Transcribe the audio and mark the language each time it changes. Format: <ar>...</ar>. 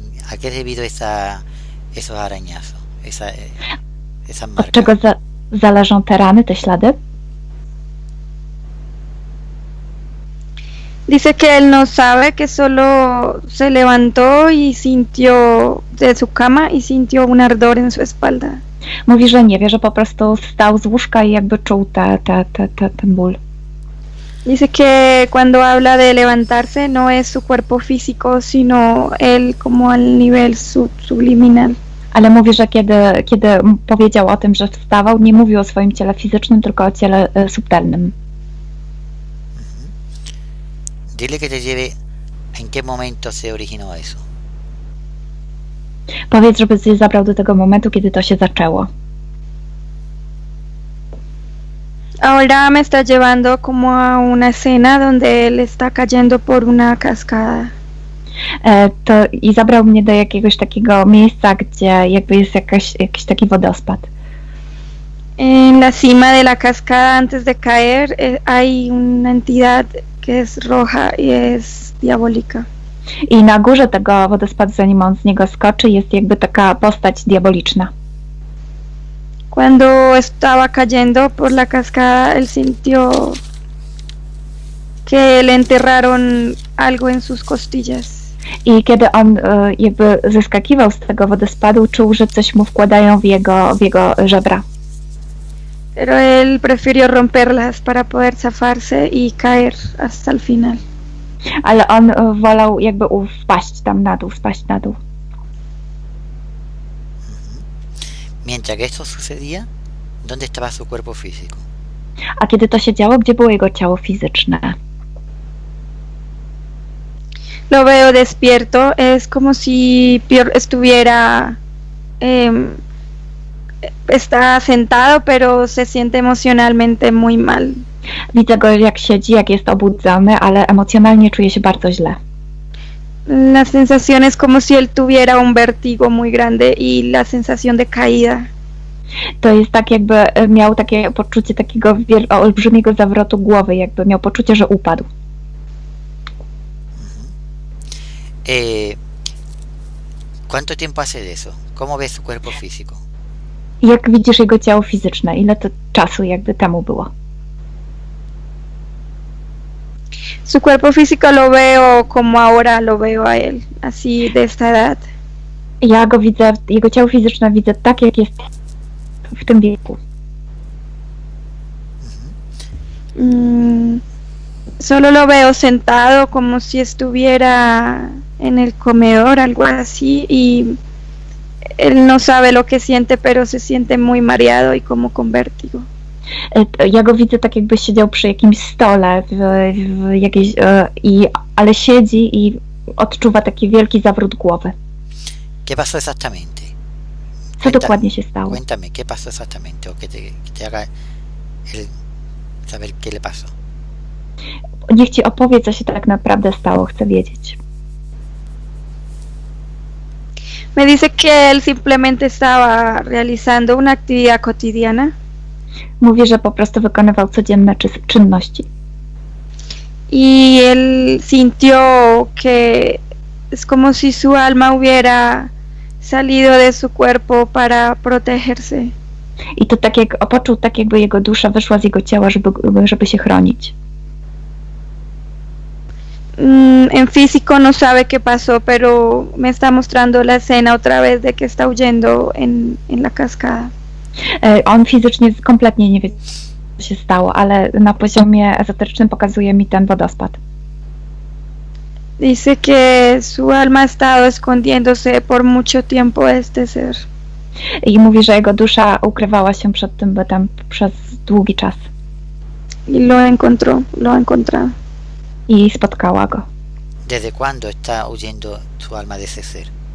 <es>¿A qué debido esos arañazos? Esas</es> <pl>Od</pl> <es>marcas?</es> <pl>czego zależą te rany, te ślady?</pl> <es>Dice que él no sabe, que solo se levantó y sintió de su cama y sintió un ardor en su espalda.</es> <pl>Mówi, że nie wie, że po prostu wstał z łóżka i jakby czuł ten ból.</pl> <es>Dice que cuando habla de levantarse no es su cuerpo físico, sino él como al nivel subliminal.</es> <pl>Ale mówi, że kiedy powiedział o tym, że wstawał, nie mówił o swoim ciele fizycznym, tylko o ciele subtelnym.</pl> <es>Dile que te lleve en qué momento se originó eso.</es> <pl>Powiedz, żeby cię zabrał do tego momentu, kiedy to się zaczęło.</pl> <es>Ahora me está llevando como a una escena donde él está cayendo por una cascada.</es> <pl>I zabrał mnie do jakiegoś takiego miejsca, gdzie jakby jest jakiś taki wodospad.</pl> <es>En la cima de la cascada, antes de caer, hay una entidad que es roja y es diabólica.</es> <pl>I na górze tego wodospadu, zanim on z niego skoczy, jest jakby taka postać diaboliczna.</pl> <es>Cuando estaba cayendo por la cascada, él sintió que le enterraron algo en sus costillas.</es> <pl>I kiedy on jakby zeskakiwał z tego wodospadu, czuł, że coś mu wkładają w jego żebra.</pl> <es>Pero él prefirió romperlas para poder zafarse y caer hasta el final.</es> <pl>Ale on wolał jakby spaść na dół.</pl> <es>Mientras que esto sucedía, ¿dónde estaba su cuerpo físico?</es> <pl>A kiedy to się działo, gdzie było jego ciało fizyczne?</pl> <es>Lo veo despierto, es como si estuviera está sentado, pero se siente emocionalmente muy mal.</es> <pl>Widzę go, jak siedzi, jak jest obudzony, ale emocjonalnie czuje się bardzo źle.</pl> <es>La sensación es como si él tuviera un vértigo muy grande y la sensación de caída.</es> <pl>To jest tak, jakby miał takie poczucie takiego olbrzymiego zawrotu głowy, jakby miał poczucie, że upadł.</pl> <es>¿Cuánto tiempo hace de eso? ¿Cómo ves su cuerpo físico?</es> <pl>Jak widzisz jego ciało fizyczne? Ile to czasu jakby temu było?</pl> <es>Su cuerpo físico lo veo como ahora lo veo a él, así de esta edad.</es> <pl>Ja go widzę, jego ciało fizyczne widzę tak, jak jest w tym wieku.</pl> <es>Solo lo veo sentado como si estuviera en el comedor, algo así, y él no sabe lo que siente, pero se siente muy mareado y como con vértigo.</es> <pl>Ja go widzę tak, jakby siedział przy jakimś stole, w jakiejś, ale siedzi i odczuwa taki wielki zawrót głowy.</pl> <es>¿Qué pasó exactamente?</es> <pl>Co dokładnie się stało?</pl> <es>Cuéntame, ¿qué pasó exactamente? O que te haga él saber qué le pasó.</es> <pl>Niech ci opowie, co się tak naprawdę stało, chcę wiedzieć.</pl> <es>Me dice que él simplemente estaba realizando una actividad cotidiana.</es> <pl>Mówi, że po prostu wykonywał codzienne czynności.</pl> <es>Y él sintió que es como si su alma hubiera salido de su cuerpo para protegerse.</es> <pl>I to tak jak poczuł, tak jakby jego dusza wyszła z jego ciała, żeby się chronić.</pl> <es>En físico no sabe qué pasó, pero me está mostrando la escena otra vez de que está huyendo en la cascada.</es> <pl>On fizycznie kompletnie nie wie, co się stało, ale na poziomie ezoterycznym pokazuje mi ten wodospad.</pl> <es>Dice que su alma ha estado escondiéndose por mucho tiempo de este ser.</es> <pl>I mówi, że jego dusza ukrywała się przed tym bytem przez długi czas.</pl> <es>Y lo encontró.</es> <pl>I spotkała go.</pl> <es>¿Desde cuándo está huyendo su alma de ese ser?</es>